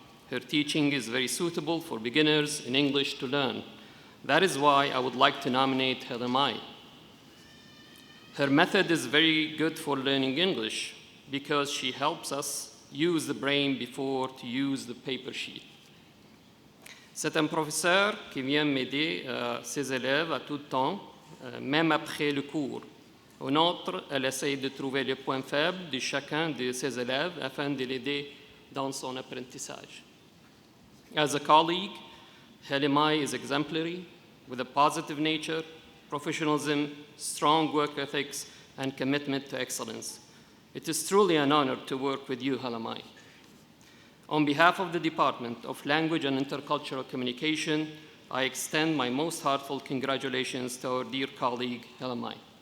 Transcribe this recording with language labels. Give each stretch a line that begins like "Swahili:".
English: Her teaching is very suitable for beginners in English to learn. That is why I would like to nominate Helamai. Her method is very good for learning English because she helps us use the brain before to use the paper sheet.
French: C'est un professeur qui vient m'aider ses élèves à tout temps, même après le cours. En outre, elle essaie de trouver les points faibles de chacun de ses élèves afin de l'aider dans son apprentissage.
English: As a colleague, Helamai is exemplary with a positive nature, professionalism, strong work ethics, and commitment to excellence. It is truly an honor to work with you, Helamai. On behalf of the Department of Language and Intercultural Communication, I extend my most heartfelt congratulations to our dear colleague, Helamai.